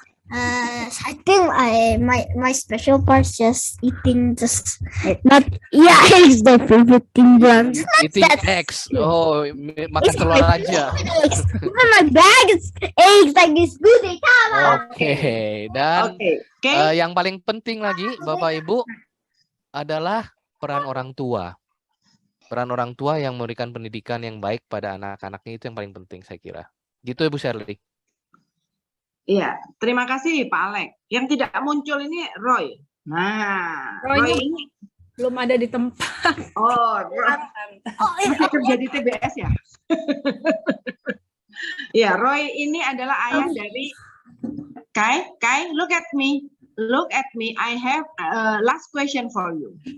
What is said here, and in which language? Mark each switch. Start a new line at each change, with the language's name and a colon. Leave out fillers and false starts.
English: I think my special part is just eating not eggs, the favorite thing, but Eating eggs.
Indonesian: Oh, makan telur aja.
English: even my bag is eggs, like it's good.
Indonesian: Oke. Dan Oke. yang paling penting lagi, Bapak Ibu, adalah peran orang tua. Peran orang tua yang memberikan pendidikan yang baik pada anak-anaknya itu yang paling penting saya kira. Gitu Ibu Shirley. Iya, terima kasih Pak Alek. Yang tidak muncul ini Roy. Nah, Roy Roy ini belum ada di tempat. Roy kerja di TBS ya. Ya, Roy ini adalah ayah dari Kai,
English: look at me. Look at me. I have last question for you.